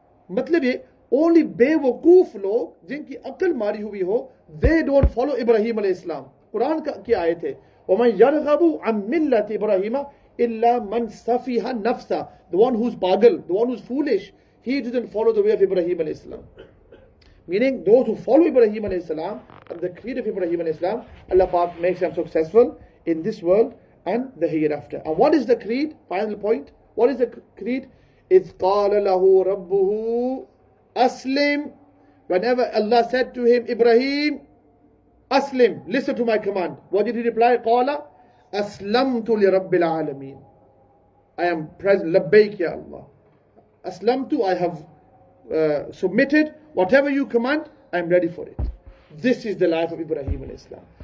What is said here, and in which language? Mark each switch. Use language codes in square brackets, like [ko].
[hi] मतलब ये [en] only [hi] बेवकूफ लोग जिनकी अक्ल मारी हुई हो, [en] they don't follow Ibrahim alayhis salam. [hi] Quran की आयत है, [ar] وَمَنْ يَرْغَبُ عَنْ مِلَّةِ إِبْرَاهِيمَ إِلَّا مَنْ سَفِهَ نَفْسَهُ. [en] The one who's pagal, the one who's foolish, he doesn't follow the way of Ibrahim alayhis salam. Meaning those who follow Ibrahim alayhis salam and the creed of Ibrahim alayhis salam, Allah Pak makes them successful in this world and the hereafter. And what is the creed? Final point. What is the creed? It's [ar] قَالَ لَهُ رَبُّهُ [en] Aslim. Whenever Allah said to him, Ibrahim, Aslim, listen to my command. What did he reply? [ar] قَالَ أَسْلَمْتُ لِرَبِّ الْعَالَمِينَ. [en] I am present. لَبَّيْكَ ya Allah. Aslamtu, I have submitted. Whatever you command, I am ready for it. This is the life of Ibrahim alayhis salam.